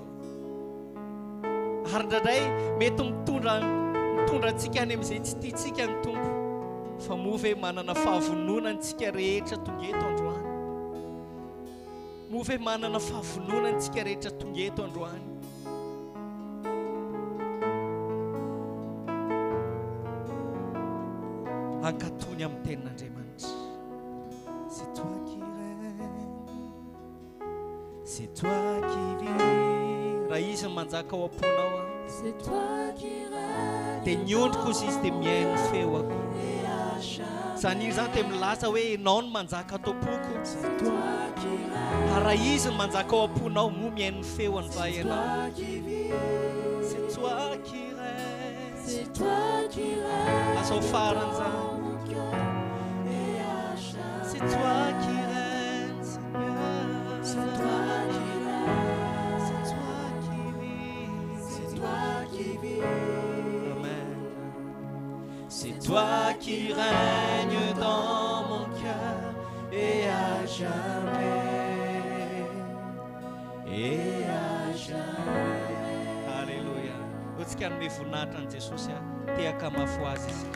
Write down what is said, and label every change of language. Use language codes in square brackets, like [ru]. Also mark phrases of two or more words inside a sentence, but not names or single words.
[mg] Ary indraindray mety mitondra antsika any amin'izay tsy tiantsika ny Tompo, fa move manana fahavonona antsika rehetra tonga eto androany. Move manana fahavonona antsika rehetra tonga eto androany. Ankatony amin'ny tenin'Andriamanitra. [fr] C'est toi qui règnes, c'est toi qui vis. [mg] Raha izy manjaka ao am-ponao [fr] C'est toi qui règnes [mg] dia niondriko izy izy dia mihaino feoako. [fr] et à jamais. [mg] Zany io zany dia milaza hoe ianao no manjaka ato am-poko. [fr] C'est toi qui règnes, [mg] Raha izy manjaka ao am-ponao mo mihaino feoany va ianao. [fr] toi qui vis. C'est toi qui règnes. C'est toi qui règnes [mg] Lasa ho farany zany. [fr] dans mon cœur et à jamais. C'est toi qui règnes, Seigneur. C'est toi qui règnes, C'est toi qui vis. c'est toi qui vis. Amen. C'est toi qui règnes dans mon cœur et à jamais. Et à jamais. Alléluia. [mg] Otsika ny voninahitra ny Jesosy tehaka mafy azy isika.